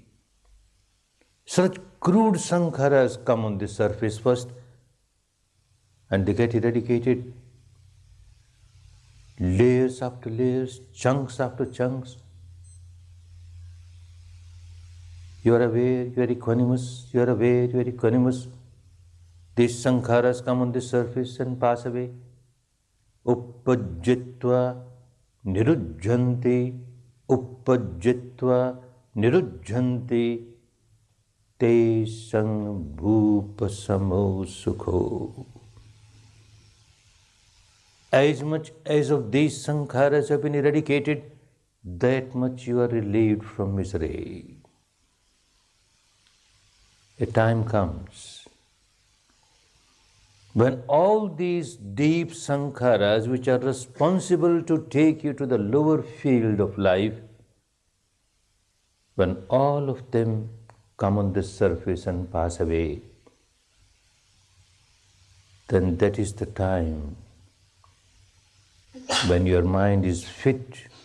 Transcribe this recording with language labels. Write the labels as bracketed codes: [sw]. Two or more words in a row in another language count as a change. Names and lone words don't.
[en] Such crude sankharas come on the surface first, and they get eradicated, layers after layers, chunks after chunks. You are aware, you are equanimous, you are aware, you are equanimous. These sankharas come on the surface and pass away. [pi] Uppajjitva nirujjanti, uppajjitva nirujjanti, te sang bhupasamo sukho. [en] As much as of these sankharas have been eradicated, that much you are relieved from misery. A time comes when all these deep sankharas, which are responsible to take you to the lower field of life, when all of them come on the surface and pass away, then that is the time when your mind is fit,